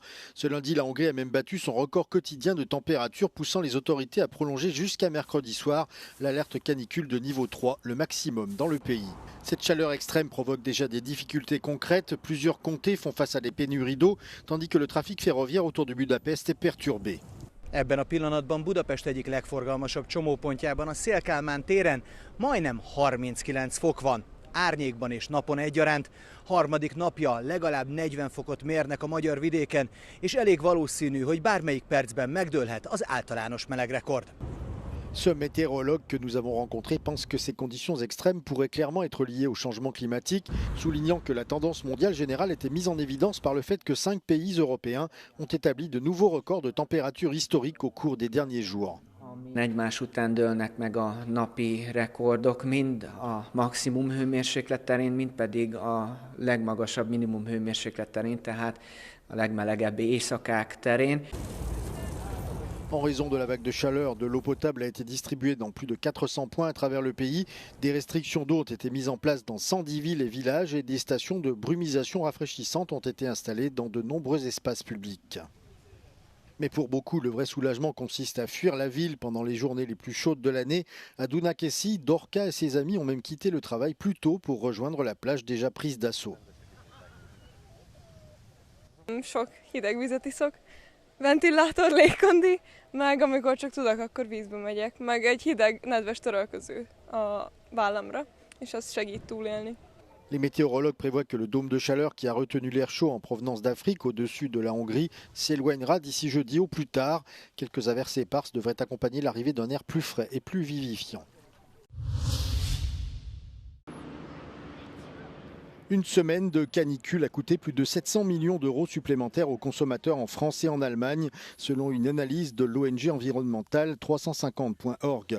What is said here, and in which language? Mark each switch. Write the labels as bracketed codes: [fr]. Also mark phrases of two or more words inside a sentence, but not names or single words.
[fr] Ce lundi, la Hongrie a même battu son record quotidien de température, poussant les autorités à prolonger jusqu'à mercredi soir l'alerte canicule de niveau 3, le maximum dans le pays. Cette chaleur extrême provoque déjà des difficultés concrètes. Plusieurs comtés font face à des pénuries d'eau, tandis que le trafic ferroviaire autour de Budapest est perturbé. [hu] Ebben a pillanatban Budapest egyik legforgalmasabb csomópontjában, a Széll-Kálmán téren majdnem 39 fok van. Árnyékban és napon egyaránt. Harmadik napja legalább 40 fokot mérnek a magyar vidéken, és elég valószínű, hogy bármelyik percben megdőlhet az általános melegrekord. [fr] Ce météorologue que nous avons rencontré pense que ces conditions extrêmes pourraient clairement être liées au changement climatique, soulignant que la tendance mondiale générale était mise en évidence par le fait que 5 pays européens ont établi de nouveaux records de température historiques au cours des derniers jours. [hu] Egymás után dőlnek meg a napi rekordok, mind a maximum hőmérséklet terén, mind pedig a legmagasabb minimum hőmérséklet terén, tehát a legmelegebb éjszakák terén. [fr] En raison de la vague de chaleur, de l'eau potable a été distribuée dans plus de 400 points à travers le pays. Des restrictions d'eau ont été mises en place dans 110 villes et villages et des stations de brumisation rafraîchissantes ont été installées dans de nombreux espaces publics. Mais pour beaucoup, le vrai soulagement consiste à fuir la ville pendant les journées les plus chaudes de l'année. À Dunakeszi, Dorka et ses amis ont même quitté le travail plus tôt pour rejoindre la plage déjà prise d'assaut. [hu] Sok hideg vizet iszok, ventilátor, légkondi, meg amikor csak tudok, akkor vízbe megyek, meg egy hideg, nedves törölköző a vállamra, és az segít túlélni. [fr] Les météorologues prévoient que le dôme de chaleur qui a retenu l'air chaud en provenance d'Afrique au-dessus de la Hongrie s'éloignera d'ici jeudi au plus tard. Quelques averses éparses devraient accompagner l'arrivée d'un air plus frais et plus vivifiant. Une semaine de canicule a coûté plus de 700 millions d'euros supplémentaires aux consommateurs en France et en Allemagne, selon une analyse de l'ONG environnementale 350.org.